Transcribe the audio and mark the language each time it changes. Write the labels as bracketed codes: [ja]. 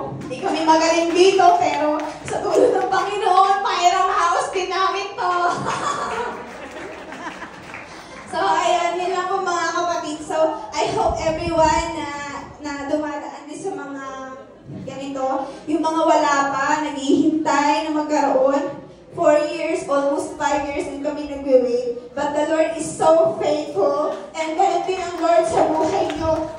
[tl] Hindi kami magaling dito, pero sa tulong ng Panginoon, Pairam House din namin to. So, ayan, yun lang po mga kapatid. So, [en] I hope everyone [tl] na dumadaan din sa mga ganito, yung mga wala pa, naghihintay na magkaroon. [en] 4 years, almost 5 years [tl] din kami nagwe-wait. [en] But the Lord is so faithful. [tl] And ganun din ang Lord sa buhay nyo.